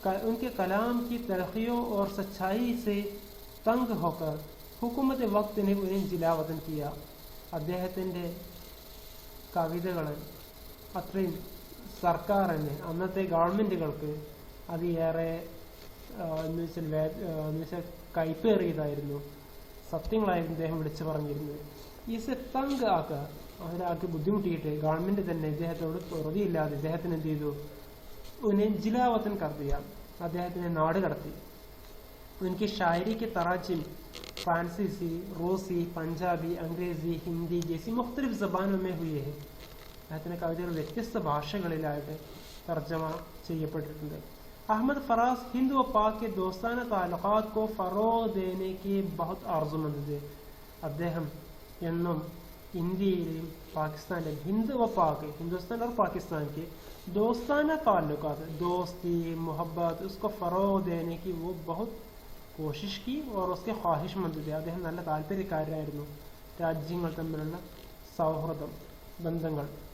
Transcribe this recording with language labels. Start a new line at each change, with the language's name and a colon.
Hindi: उनके कलाम की तलखियों और सच्चाई से तंग होकर हुकूमत वक्त ने उन्हें जिलावतन किया.
Malayalam: അദ്ദേഹത്തിൻ്റെ കവിതകൾ അത്രയും സർക്കാരിന്, അന്നത്തെ ഗവൺമെൻറ്റുകൾക്ക് അതിയേറെ എന്ന് വെച്ചാൽ കൈപ്പേറിയതായിരുന്നു, സത്യങ്ങളായിരുന്നു അദ്ദേഹം വിളിച്ചു പറഞ്ഞിരുന്നത്. ഈസ് തങ്ക് അതിനാക്കി ബുദ്ധിമുട്ടിയിട്ട് ഗവൺമെൻറ് തന്നെ ഇദ്ദേഹത്തോട് വെറുതെയില്ലാതെ ഇദ്ദേഹത്തിന് എന്ത് ചെയ്തു,
Hindi: ജിലാവത്തൻ കർദിയ,
Malayalam: അദ്ദേഹത്തിനെ നാട് കടത്തി.
Hindi: उनकी शायरी के तराजिम फ्रांसीसी, रूसी, पंजाबी, अंग्रेजी, हिंदी जैसी मुख्तलिफ ज़बानों में हुए हैं.
Malayalam: അദ്ദേഹത്തിൻ്റെ കവിതകൾ വ്യത്യസ്ത ഭാഷകളിലായിട്ട് തർജ്ജമ ചെയ്യപ്പെട്ടിട്ടുണ്ട്.
Hindi: अहमद फराज हिंद व पाक के दोस्ताना ताल्लुकात को फ़रोग़ देने के बहुत आर्ज़ुमंद थे.
Malayalam: അദ്ദേഹം എന്നും ഇന്ത്യയിലെയും പാകിസ്ഥാനിലെയും
Hindi: हिंद व पाक हिंदुस्तान और पाकिस्तान के दोस्ताना ताल्लुकात दोस्ती मोहब्बत उसको फ़रोग़ देने की वो बहुत कोशिश की और उसके ख्वाहिशमंद थे
Malayalam: അദ്ദേഹം നല്ല താല്പര്യക്കാരനായിരുന്നു രാജ്യങ്ങൾ തമ്മിലുള്ള സൗഹൃദം ബന്ധങ്ങൾ